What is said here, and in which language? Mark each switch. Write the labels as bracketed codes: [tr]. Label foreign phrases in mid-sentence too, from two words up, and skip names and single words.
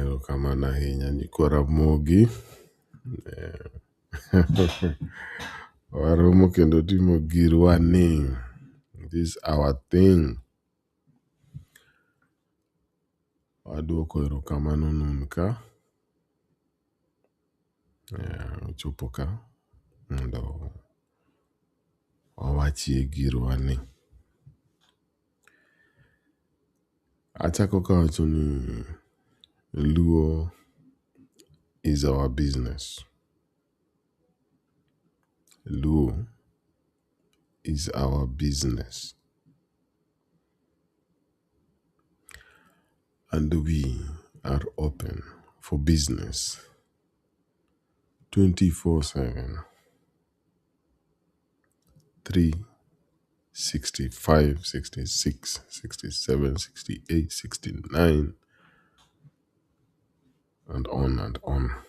[luo] erokamano ahinya nyikwara Mogi. Waromo kendo timo girwani. [en] This our thing. [luo] Waduoko erokamano nun ka. Ochopo ka mondo wawachie girwani. Achako kawacho ni [en] Luo is our business. Luo is our business. And we are open for business 24/7, 365, 66, 67, 68, 69, and on and on.